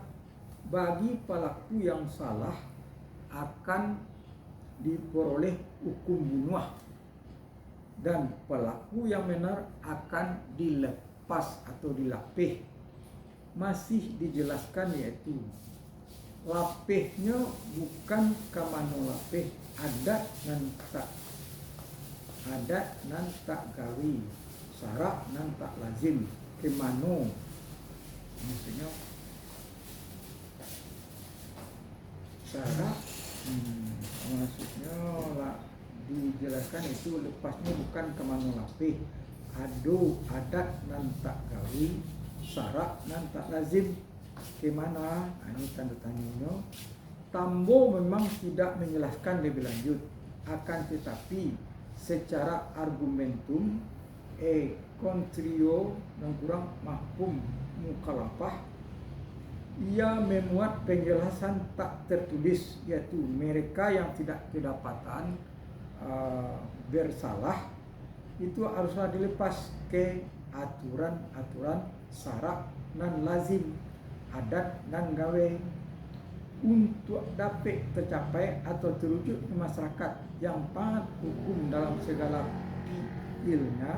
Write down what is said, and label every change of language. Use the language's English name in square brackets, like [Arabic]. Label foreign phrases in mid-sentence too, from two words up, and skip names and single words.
[Indonesian] Bagi pelaku yang salah akan diperoleh hukum bunuh, dan pelaku yang benar akan dilepas atau dilapeh. Masih dijelaskan yaitu lapehnya [Minangkabau] bukan kamano lapeh adat nan tak gawi, sarak nan tak lazim, kemano [Indonesian] maksudnya sarak maksudnya lah dijelaskan itu lepasnya [Minangkabau] bukan kemano lapeh, adat nan tak gawi, sarak nan tak lazim, kemana? [Indonesian] Ini tanda tanyanya. Tambo memang tidak menjelaskan lebih lanjut, akan tetapi secara [Latin] argumentum kontrio [Indonesian] dan kurang [Arabic] mahkum mukalafah, [Indonesian] ia memuat penjelasan tak tertulis, yaitu mereka yang tidak kedapatan bersalah itu haruslah dilepas ke aturan-aturan [Minangkabau] sarak nan lazim, adat nan gawe, [Indonesian] untuk dapat tercapai atau terwujud di masyarakat yang taat hukum dalam segala piilnya.